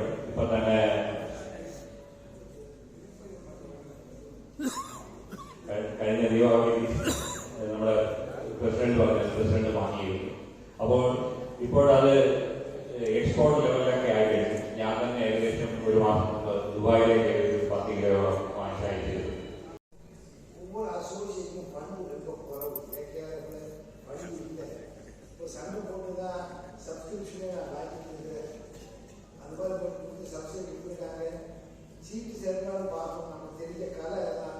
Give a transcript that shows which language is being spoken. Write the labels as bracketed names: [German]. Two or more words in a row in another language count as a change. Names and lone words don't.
[Malayalam] ഇപ്പൊ തന്നെ കഴിഞ്ഞ ദീപാവലി നമ്മുടെ പ്രസിഡന്റ് വാങ്ങിയിരുന്നു. അപ്പോൾ ഇപ്പോഴത് എക്സ്പോർട്ട് ലെവലിലൊക്കെ ആയി കഴിഞ്ഞു. ഞാൻ തന്നെ ഏകദേശം ഒരു മാസം മുമ്പ് ദുബായിലേക്ക് 10 കിലോയോളം വാങ്ങിച്ചായി ചെയ്തു. [Tamil] ஒவ்வொரு அசோசியேஷனும் ஃபண்டு ரொம்ப குறவு. ஃபண்டு இல்லை. இப்போ சண்டை போட்டு தான் சப்ஸ்கிரிப்ஷனே நான் வாங்கிட்டு அது மாதிரி போட்டு சப்சிடி கொடுக்குறாங்க. சீட்டு சேர்ந்தாலும் பார்க்கணும். நமக்கு தெரிஞ்ச கலை தான்.